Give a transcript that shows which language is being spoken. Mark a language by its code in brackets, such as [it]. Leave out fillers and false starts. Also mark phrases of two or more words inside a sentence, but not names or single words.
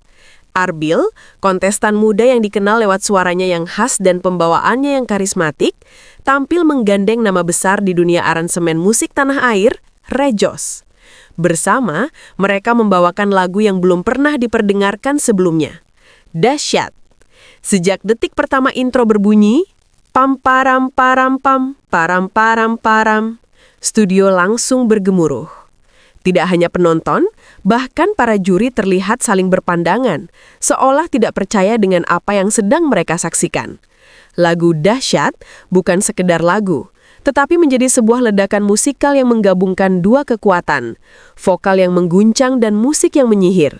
[id] Arbil, kontestan muda yang dikenal lewat suaranya yang khas dan pembawaannya yang karismatik, tampil menggandeng nama besar di dunia aransemen musik tanah air, Rejos. Bersama, mereka membawakan lagu yang belum pernah diperdengarkan sebelumnya, Dahsyat. Sejak detik pertama intro berbunyi, pam param param pam, param param param, studio langsung bergemuruh. Tidak hanya penonton, bahkan para juri terlihat saling berpandangan, seolah tidak percaya dengan apa yang sedang mereka saksikan. Lagu Dahsyat bukan sekedar lagu, tetapi menjadi sebuah ledakan musikal yang menggabungkan dua kekuatan, vokal yang mengguncang dan musik yang menyihir.